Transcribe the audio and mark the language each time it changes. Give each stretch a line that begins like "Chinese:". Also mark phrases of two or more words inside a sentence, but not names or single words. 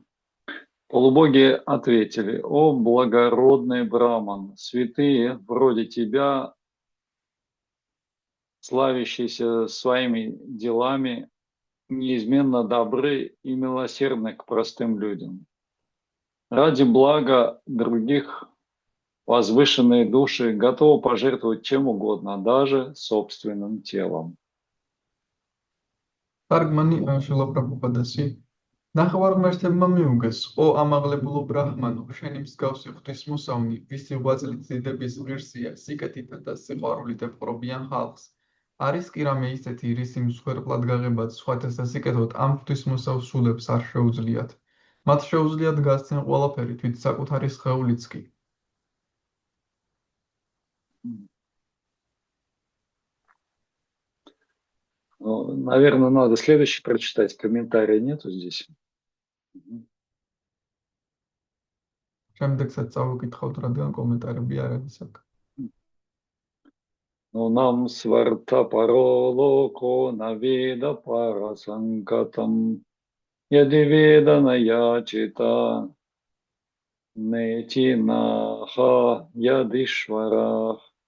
Russian: Полубоги ответили: о благородный Браман, святые вроде тебя, славящиеся своими делами, неизменно добры и милосердны к простым людям. Ради блага других возвышенные души готовы пожертвовать чем угодно, даже собственным телом.
Georgian: თარგმანი შილა პრაბჰუპადასი. ნახევარმღმერთებმა მიუგეს, "ო ამაღლებულო ბრაჰმანო, შენი მსგავსი ღვთისმოსავნი, ვისი ღვაწლით დიდების ღირსია, სიკეთითა და სიყვარულით ეპყრობიან ხალხს. არის კი რამე ისეთი, რისი მსხვერპლად გაღებაც სხვათა სასიკეთოდ ამ ღვთისმოსავს სულებს არ შეუძლიათ. მათ შეუძლიათ გასცენ ყველაფერი, თვით საკუთარი სხეულიც კი."
Russian: Ну, наверное, надо следующий прочитать. Комментария нету здесь.
Georgian: შემდეგსაც წავიკითხავთ, რადგან კომენტარები არ არის აქ. Ну, нам сварта паролоко наведа пара санкатам ядиведана ячита нети наха ядишвара.